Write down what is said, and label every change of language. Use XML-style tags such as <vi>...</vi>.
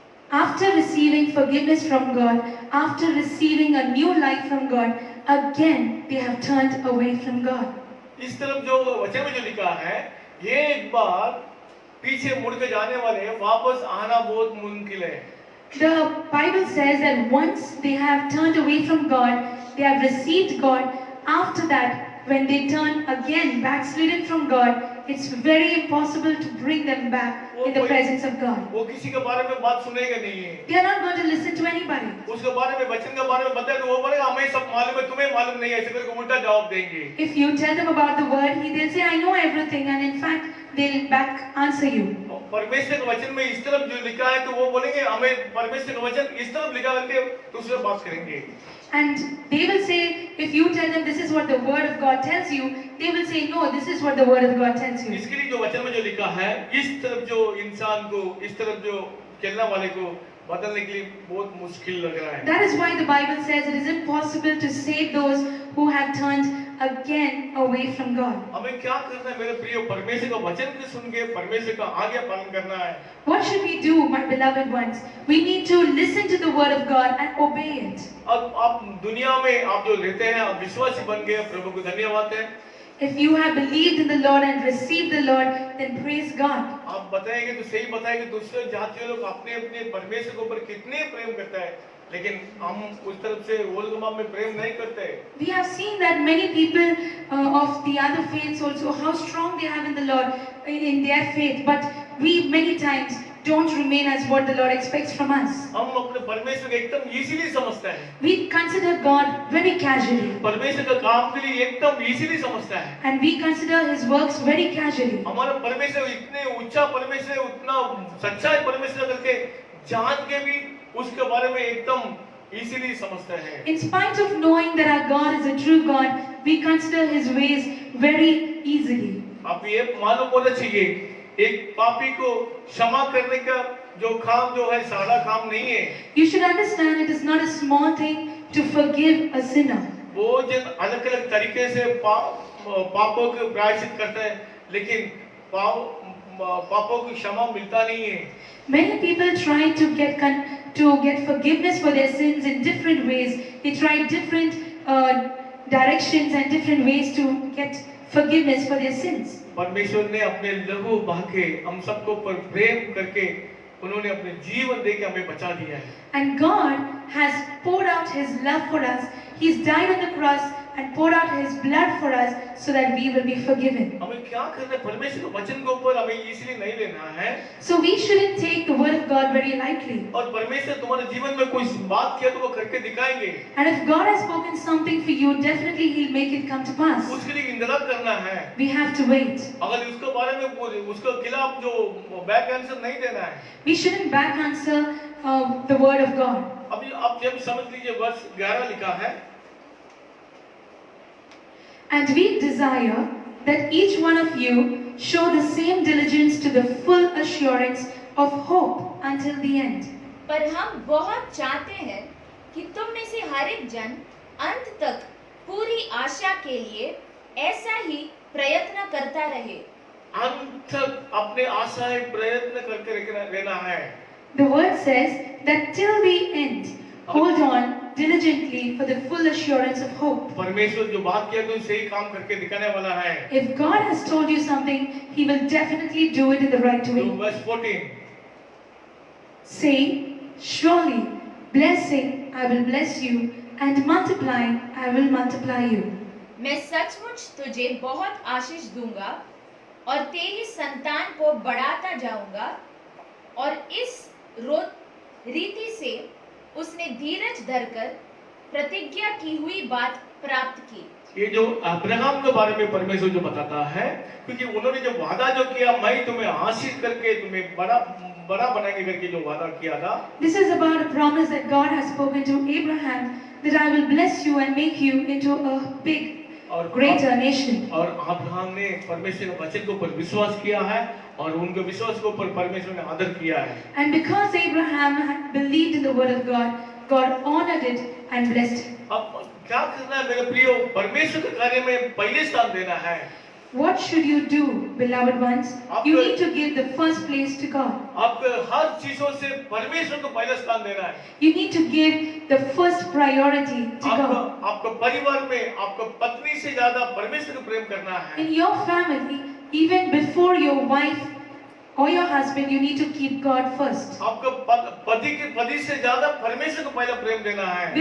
<en>After receiving forgiveness from God, after receiving a new life from God, again they have turned away from God.</en> <hi>इस तरफ जो वचन में जो लिखा है, ये एक बार पीछे मुड़ के जाने वाले हैं, वापस आना बहुत मुश्किल है।</hi> <en>The Bible says that once they have turned away from God, they have received God. After that, when they turn again backslidden from God, it's very impossible to bring them back in the presence of God.</en> <hi>वो किसी के बारे में बात सुनेगा नहीं है।</hi> <en>They are not going to listen to anybody.</en> <hi>उसके बारे में, वचन के बारे में बताए तो वो बोलेगा हमें सब मालूम है, तुम्हें मालूम नहीं है, ऐसे करके उल्टा जवाब देंगे।</hi> <en>If you tell them about the word, they'll say, I know everything, and in fact, they'll back answer you.</en> <hi>परमेश्वर के वचन में इस तरफ जो लिखा है तो वो बोलेंगे हमें परमेश्वर का वचन इस तरफ लिखा करके दूसरे बात करेंगे।</hi> <en>And they will say, if you tell them this is what the word of God tells you, they will say, no, this is what the word of God tells you.</en> <hi>इसके लिए जो वचन में जो लिखा है, इस तरफ जो इंसान को, इस तरफ जो चलने वाले को बदलने के लिए बहुत मुश्किल लग रहा है।</hi> <en>That is why the Bible says it is impossible to save those who have turned again away from God.</en> <hi>हमें क्या करना है मेरे प्रिय? परमेश्वर का वचन को सुन के परमेश्वर का आज्ञा पालन करना है।</hi> <en>What should we do, my beloved ones? We need to listen to the word of God and obey it.</en> <hi>अब आप दुनिया में आप जो रहते हैं, आप विश्वासी बन गए, प्रभु को धन्यवाद है।</hi> <en>If you have believed in the Lord and received the Lord, then praise God.</en> <hi>आप बताएंगे तो सही बताएंगे, दूसरे जातियों लोग अपने अपने परमेश्वर के ऊपर कितने प्रेम करता है, लेकिन हम उस तरफ से ओल्ड में प्रेम नहीं करते।</hi> <en>We have seen that many people of the other faiths also, how strong they have in the Lord, in their faith, but we many times don't remain as what the Lord expects from us.</en> <hi>हम अपने परमेश्वर को एकदम easily समझते हैं।</hi> <en>We consider God very casually.</en> <hi>परमेश्वर का काम के लिए एकदम इजीली समझता है।</hi> <en>And we consider His works very casually.</en> <hi>हमारा परमेश्वर इतने ऊंचा परमेश्वर, उतना सच्चा परमेश्वर करके जान के भी उसके बारे में एकदम इजीली समझते हैं।</hi> <en>In spite of knowing that our God is a true God, we consider His ways very easily.</en> <hi>आप ये मालूम होना चाहिए, एक पापी को क्षमा करने का जो काम जो है सादा काम नहीं है।</hi> <en>You should understand it is not a small thing to forgive a sinner.</en> <hi>वो जन अलग अलग तरीके से पापों के प्रायश्चित करते हैं, लेकिन पापों की क्षमा मिलता नहीं है।</hi> <en>Many people try to get forgiveness for their sins in different ways. They try different directions and different ways to get forgiveness for their sins.</en> <hi>परमेश्वर ने अपने लहू बहा के हम सबको पर प्रेम करके उन्होंने अपने जीवन दे के हमें बचा दिया है।</hi> <en>And God has poured out His love for us. He's died on the cross and poured out His blood for us so that we will be forgiven.</en> <hi>हमें क्या करना है? परमेश्वर के वचन के ऊपर हमें इसलिए नहीं लेना है।</hi> <en>So we shouldn't take the word of God very lightly.</en> <hi>और परमेश्वर तुम्हारे जीवन में कोई बात किया तो वो करके दिखाएंगे।</hi> <en>And if God has spoken something for you, definitely He'll make it come to pass.</en> <hi>उसके लिए इंतजार करना है।</hi> <en>We have to wait.</en> <hi>अगर उसके बारे में उसके खिलाफ जो</hi> <en>back answer</en> <hi>नहीं देना है।</hi> <en>We shouldn't back answer the word of God.</en> <hi>अभी आप जब समझ लीजिए, वर्ष 11 लिखा है,</hi> <en>And we desire that each one of you show the same diligence to the full assurance of hope until the end.</en> <hi>पर हम बहुत चाहते हैं कि तुम में से हर एक जन अंत तक पूरी आशा के लिए ऐसा ही प्रयत्न करता रहे। अंत तक अपने आशाएं प्रयत्न करके रहना है।</hi> <en>The word says that till the end, hold on diligently for the full assurance of hope.</en> <hi>परमेश्वर जो बात किया तो सही काम करके दिखाने वाला है।</hi> <en>If God has told you something, He will definitely do it in the right way. Verse 14. Say, surely, blessing I will bless you, and multiplying I will multiply you.</en> <hi>मैं सचमुच तुझे बहुत आशीष दूंगा और तेरी संतान को बढ़ाता जाऊंगा। और इस रीति से उसने धीरज धरकर प्रतिज्ञा की हुई बात प्राप्त की। ये जो अब्राहम के बारे में परमेश्वर जो बताता है, क्योंकि उन्होंने जो वादा जो किया, मैं तुम्हें आशीष करके तुम्हें बड़ा बड़ा बनाएंगे करके जो वादा किया था,</hi> <en>This is about a promise that God has spoken to Abraham, that I will bless you and make you into a big,</en> <hi>और</hi> <en>greater nation.</en> <hi>और अब्राहम ने परमेश्वर के वचन के ऊपर विश्वास किया है और उनके विश्वास के ऊपर परमेश्वर ने आदर किया है।</hi> <en>And because Abraham had believed in the word of God, God honored it and blessed it.</en> <hi>अब क्या करना है मेरे प्रियो? परमेश्वर के कार्य में पहले स्थान देना है।</hi> <en>What should you do, beloved ones? You need to give the first place to God.</en> <hi>आपको हर चीजों से परमेश्वर को पहला स्थान देना है।</hi> <en>You need to give the first priority to God.</en> <hi>आपको परिवार में आपको पत्नी से ज्यादा परमेश्वर को प्रेम करना है।</hi> <en>In your family, even before your wife or your husband, you need to keep God first.</en> <hi>आपको पति से ज्यादा परमेश्वर को पहला प्रेम देना है।</hi>